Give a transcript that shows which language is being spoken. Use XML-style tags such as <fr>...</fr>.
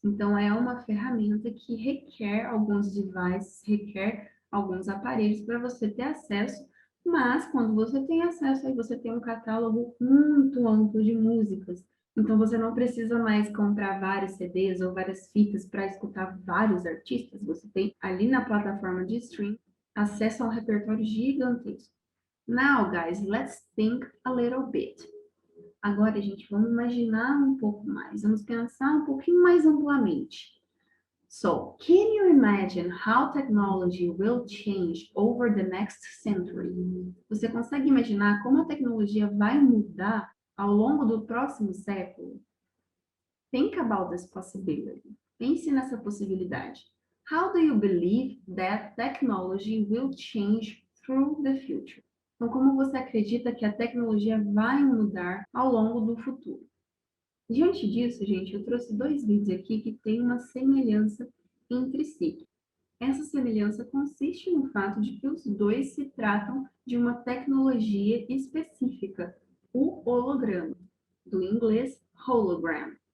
<pt>Então, é uma ferramenta que requer alguns devices, requer alguns aparelhos para você ter acesso, mas quando você tem acesso, aí você tem um catálogo muito amplo de músicas. Então você não precisa mais comprar vários CDs ou várias fitas para escutar vários artistas. Você tem ali na plataforma de stream acesso a um repertório gigantesco.</pt> <en>Now, guys, let's think a little bit.</en> <pt>Agora, gente, vamos imaginar um pouco mais. Vamos pensar um pouquinho mais amplamente.</pt> <en>So, can you imagine how technology will change over the next century?</en> <pt>Você consegue imaginar como a tecnologia vai mudar ao longo do próximo século?</pt> <en>Think about this possibility.</en> <pt>Pense nessa possibilidade.</pt> <en>How do you believe that technology will change through the future?</en> <pt>Então, como você acredita que a tecnologia vai mudar ao longo do futuro? Diante disso, gente, eu trouxe dois vídeos aqui que têm uma semelhança entre si. Essa semelhança consiste no fato de que os dois se tratam de uma tecnologia específica, o holograma, do inglês hologram.</pt>